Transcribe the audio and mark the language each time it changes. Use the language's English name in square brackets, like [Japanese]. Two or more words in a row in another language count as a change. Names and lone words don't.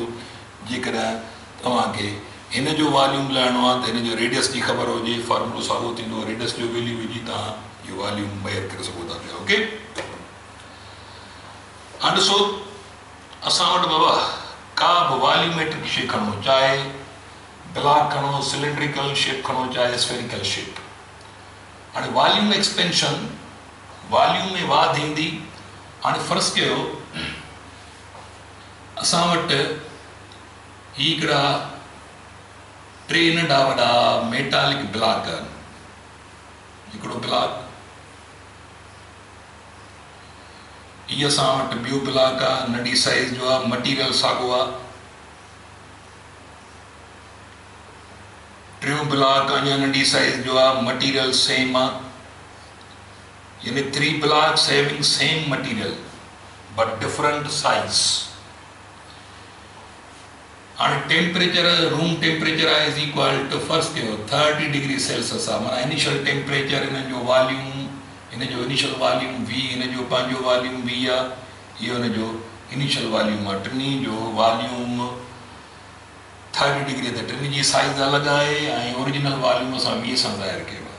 [Sindhi] जेकॾहिं तव्हांखे हिन जो वॉल्यूम लाहिणो आहे त हिन जो रेडियस जी ख़बर हुजे फॉर्मूलो साॻियो थींदो. रेडियस जो वैल्यू विझी तव्हां इहो वॉल्यूम मेजर करे सघो था पिया. ओके हाणे ॾिसो असां वटि बाबा का बि वॉल्यूमेट्रिक शइ खणो चाहे ब्लॉक खणो [English] cylindrical shape [Sindhi] खणो चाहे [English] spherical shape. [Sindhi] हाणे [English] volume expansion [Sindhi] वॉल्यूम में वाध ईंदी. हाणे फर्ज़ कयो असां वटि ही हिकिड़ा 3 नंढा वॾा [English] metallic block [Sindhi] आहिनि. हिकिड़ो ब्लॉक हीअ असां वटि ॿियो ब्लॉक आहे नंढी साइज़ जो आहे मटीरियल साॻियो आहे. टियों ब्लॉक अञा नंढी साइज़ जो आहे मटीरियल सेम आहे. [English] यानी 3 blocks having same material but different size. [Sindhi] हाणे टेम्परेचर [English] room temperature [Sindhi] आहे [English] is equal to [Sindhi] फर्स्ट कयो 30 [English] degree Celsius [Sindhi] आहे. माना [English] initial temperature [Sindhi] हिन जो वॉल्यूम हिन जो [English] initial volume [Sindhi] V हिन जो पंहिंजो वॉल्यूम V आहे इहो हिन जो [English] initial volume [Sindhi] आहे. टिनी जो वॉल्यूम 30 डिग्री त टिनी जी साइज़ अलॻि आहे ऐं [English] original volume [Sindhi] असां 20 सां ज़ाहिर कयो आहे.